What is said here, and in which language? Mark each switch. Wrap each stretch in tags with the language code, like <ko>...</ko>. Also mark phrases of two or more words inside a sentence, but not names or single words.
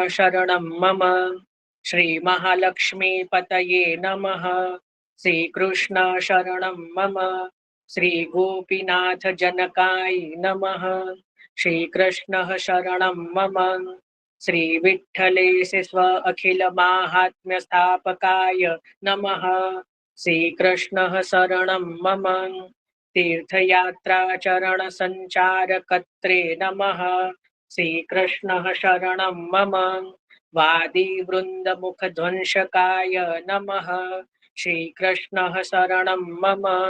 <sa>શરણમ મમ, શ્રી મહાલક્ષ્મી પતયે નમઃ, શ્રી કૃષ્ણ શરણમ મમ, શ્રી ગોપીનાથ જનકાય નમઃ, શ્રી કૃષ્ણ શરણમ મમ, શ્રી વિઠ્ઠલેશ સ્વ અખિલ માહાત્મ્ય સ્થાપકાય નમઃ, શ્રી કૃષ્ણ શરણમ મમ, तीर्थयात्रा चरण संचार कत्रे नमः, श्री कृष्ण शरणं मम, वादी वृंद मुख ध्वंसकाय नमः, श्री कृष्ण शरणं मम,</sa>